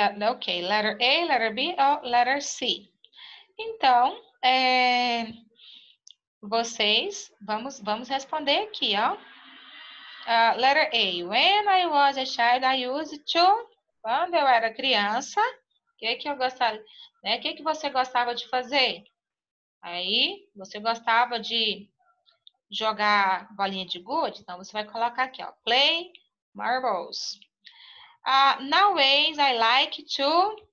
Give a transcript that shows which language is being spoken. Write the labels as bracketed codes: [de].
[pt] Ok, [en] letter A, letter B [pt] ou letter C. Então, vocês, vamos responder aqui, ó. [en] Letter A. When I was a child, I used to... [pt] Quando eu era criança, o que eu gostava, né? O que você gostava de fazer? Aí, você gostava de jogar bolinha de gude? Então, você vai colocar aqui, ó. [en] Play marbles. Nowadays, I like to...